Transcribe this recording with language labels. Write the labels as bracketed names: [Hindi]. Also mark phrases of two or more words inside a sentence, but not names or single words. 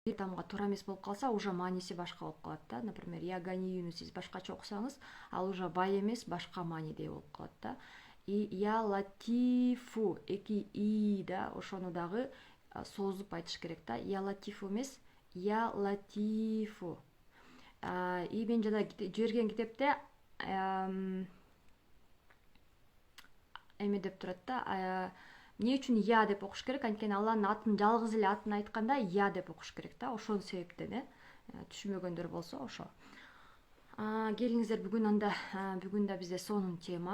[Kyrgyz] бир тамга туура эмес болуп калса, уже мааниси башка болуп калат да. Например, [Arabic] يا غنيُّ [Kyrgyz] сиз башкача окусаңыз, ал уже бай эмес, башка мааниде болуп калат да. И [Arabic] يا لطيفُ, [Kyrgyz] эки и да, ошону дагы созуп айтыш керек да. [Arabic] يا لطيفُ [Kyrgyz] эмес, [Arabic] يا لطيفُ. [Kyrgyz] И мен жана жиберген китепте эме деп турат да. Эмне үчүн я деп окуш керек? Анткени Алланын атын, жалгыз эле атын айтканда я деп окуш керек да. Ошол себептен түшүнбөгөндөр болсо ошо. Келиңиздер бүгүн бүгүн да бизде сонун тема.